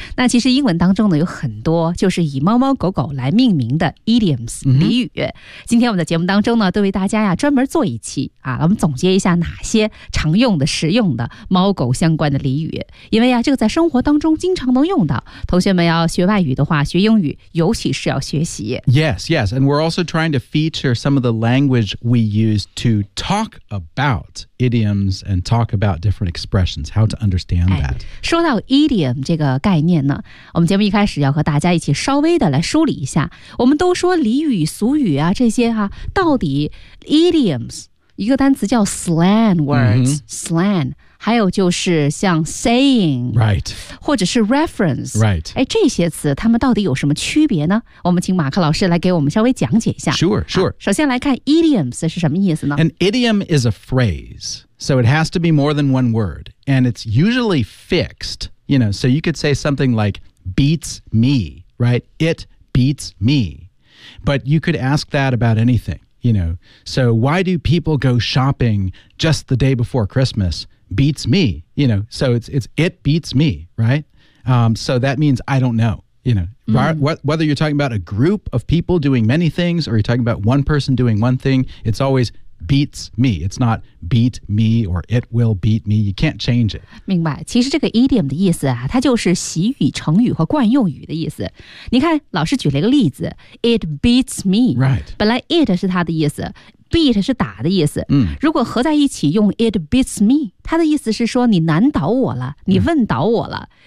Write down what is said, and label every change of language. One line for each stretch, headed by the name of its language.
Chinese: 那其实英文当中呢有很多就是以猫猫狗狗来命名的 idioms 俚语。今天我们的节目当中呢，都为大家呀专门做一期啊，我们总结一下哪些常用的、实用的猫狗相关的俚语。因为呀，这个在生活当中经常能用到。同学们要学外语的话，学英语尤其是要学习。
English: Yes, yes, and we're also trying to feature some of the language we use to talk about idioms. And talk about different expressions, how to understand that.
Chinese: 说到 idiom 这个概念呢，我们节目一开始要和大家一起稍微的来梳理一下。我们都说俚语、俗语啊，这些啊，到底 idioms 一个单词叫 slang words,、mm-hmm. slang， 还有就是像 saying,
English: right,
Chinese: 或者是 reference,
English: right.
Chinese: 哎，这些词它们到底有什么区别呢？我们请马克老师来给我们稍微讲解一下。
English: Sure, sure.、
Chinese: 首先来看 idioms 是什么意思呢
English: ？An idiom is a phrase. So it has to be more than one word, and it's usually fixed, you know, so you could say something like beats me, right? It beats me. But you could ask that about anything, you know. So why do people go shopping just the day before Christmas? Beats me, you know, so it's it beats me, right? So that means I don't know, you know. Whether you're talking about a group of people doing many things or you're talking about one person doing one thing, it's always... beats me. It's not beat me or it will beat me. You can't change it.
Chinese: 明白。其实这个 idiom 的意思啊，它就是习语、成语和惯用语的意思。你看，老师举了一个例子 ，
English: it beats me. Right.
Chinese: 本来 it 是它的意思 ，beat 是打的意思。嗯。如果合在一起用
English: it beats me，
Chinese: 它的意思是说你难倒我了，你问倒我了。